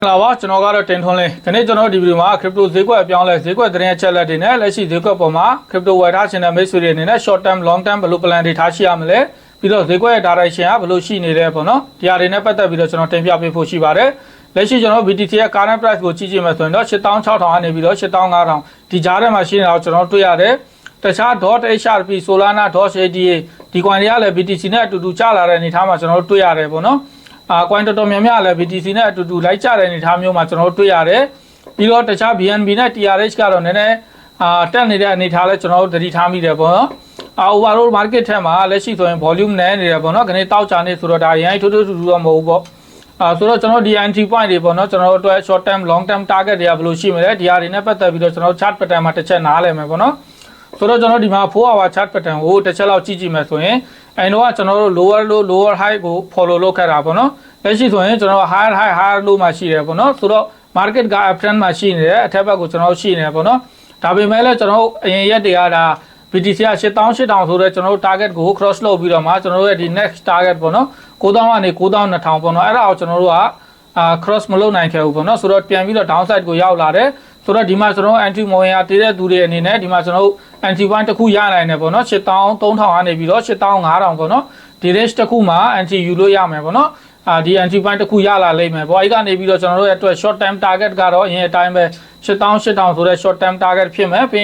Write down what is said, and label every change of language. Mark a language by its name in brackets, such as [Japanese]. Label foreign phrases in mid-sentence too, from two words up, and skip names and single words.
[Burmese] လာပါကျွန်တော်ကတော့တင်ထွန်းလေးခနေ့ကျွန်တော်ဒီဗီဒီယိုမှာ crypto ဈေးကွက်အပြောင်းလဲဈေးကွက်သတင်းအချက်အလက်တွေနဲ့လက်ရှိဈေးကွက်ပေါ်မှာ crypto ဝယ်ထားခြင်းနဲ့မိတ်ဆွေတွေအနေနဲ့ [English] short term long term [Burmese] ဘယ်လို plan တွေထားရှိရမလဲပြီးတော့ဈေးကွက်ရဲ့ direction ကဘယ်လိုရှိနေလဲပေါ့နော်ဒီ အရာတွေနဲ့ပတ်သက်ပြီးတော့ကျွန်တော်တင်ပြပေးဖို့ရှိပါတယ်လက်ရှိကျွန်တော် BTC ရဲ့ [English] current price [Burmese] ကိုကြည့်ကြည့်မယ်ဆိုရင်တော့ 86,000 ကနေပြီးတော့ 85,000 ဒီကြားထဲမှာရှိနေတာကိုကျွန်တော်တွေ့ရတယ်တခြား .hrp solana .ada ဒီ coin တွေကလည်း BTC နဲ့အတူတူကျလာတဲ့အနေအထားမှာကျွန်တော်တွေ့ရတယ်ပေါ့နော်coin တော်တော်များများလည်း BTC နဲ့အတူတူလိုက်ကျတဲ့အနေအထား မျိုးမှာကျွန်တော်တွေ့ရတယ်ပြီးတော့တခြား BNB နဲ့ TRH ကတော့နည်းနည်းတက်နေတဲ့အနေအထားလဲကျွန်တော်တို့သတိထားမိတယ်ပေါ့နော် [English] overall market [Burmese] ထဲမှာလက်ရှိဆိုရင် volume နည်းနေတယ်ပေါ့နော်ခနေ့တောက်ချာနေဆိုတော့ဒါအရင်ထိုးထိုးထူထူတော့မဟုတ်ဘူးပေါ့ဆိုတော့ကျွန်တော်ဒီ [English] entry point [Burmese] တွေပေါ့နော်ကျွန်တော်တို့အတွက် [English] short term long term target [Burmese] တွေကဘယ်လိုရှိမလဲဒီဟာတွေနဲ့ပတ်သက်ပြီးတော့ကျွန်တော် [English] chart pattern [Burmese] မှာတစ်ချက်နားလည်မယ်ပေါ့နော်ဆိုတော့ကျွန်တော်ဒီမှာ [English] 4 hour chart pattern [Burmese] ကိုတစ်ချက်လောက်ကြည့် ကြည့်မယ်ဆိုရင်အဲတော့ကျွန်တော်တို့ [English] lower low lower high [Burmese] ကို follow လုပ်ခဲ့တာပေါ့နော်လက်ရှိဆိုရင်ကျွန်တော် [English] higher high higher low [Burmese] မှာရှိတယ်ပေါ့နော်ဆိုတော့ market က uptrend မှာရှိနေတယ်အထက်ဘက် ကိုကျွန်တော်ရှိနေတယ်ပေါ့နော်ဒါပေမဲ့လည်းကျွန်တော်အရင်ရက်တွေကဒါ BTC က 88,000 ဆိုတော့ကျွန်တော်တို့ target ကို cross လုပ်ပြီးတော့မှကျွန်တော်တို့ရဲ့ဒီ [English] next target [Burmese] ပေါ့နော် 9,000 ကနေ 9,200 ပေါ့နော်အဲ့ဒါကိုကျွန်တော်တို့ကcross မလုပ်နိုင်ခဲ့ဘူးပေါ့နော်ဆိုတော့ပြန်ပြီးတော့ downside ကိုရောက်လာတယ်ဆိုတော့ဒီမှာကျွန်တော် entry မဝင်ရတည်တဲ့သူတွေအနေနဲ့ဒီမှာကျွန်တော်တို့ [English] entry point [Burmese] တစ်ခုရနိုင်တယ်ပေါ့နော် 83,000 ကနေပြီးတော့ 85,000 ပေါ့နော်ဒီ range တစ်ခုမှာ entry ယူလို့ရမယ်ပေါ့နော်ဒီ entry point တစ်ခုရလာလိမ့်မယ်ပေါ့အဲ့ကနေပြီးတော့ကျွန်တော်တို့ရဲ့အတွက် [English] short term target [Burmese] ကတော့အရင်အတိုင်းပဲ 88,000 ဆိုတဲ့ [English] short term target [Burmese] ဖြစ်မယ်ပြီး